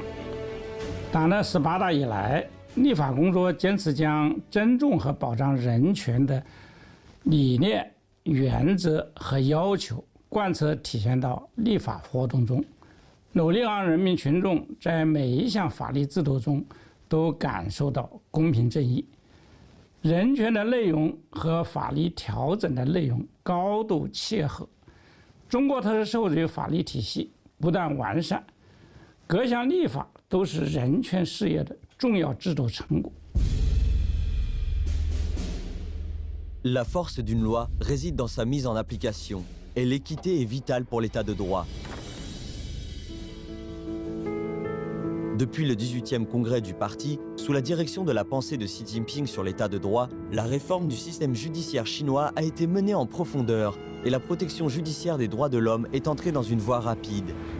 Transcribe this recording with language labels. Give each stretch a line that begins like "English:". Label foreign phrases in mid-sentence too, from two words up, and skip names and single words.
Chinese: 党的18大以来，立法工作坚持将尊重和保障人权的理念、原则和要求贯彻体现到立法活动中，努力让人民群众在每一项法律制度中都感受到公平正义。人权的内容和法律调整的内容高度契合。中国特色社会主义法律体系不断完善，各项立法都是人权事业的重要制度成果。
French: La force d'une loi réside dans sa mise en application, et l'équité est vitale pour l'état de droit. Depuis le 18e congrès du parti, sous la direction de la pensée de Xi Jinping sur l'état de droit, la réforme du système judiciaire chinois a été menée en profondeur et la protection judiciaire des droits de l'homme est entrée dans une voie rapide.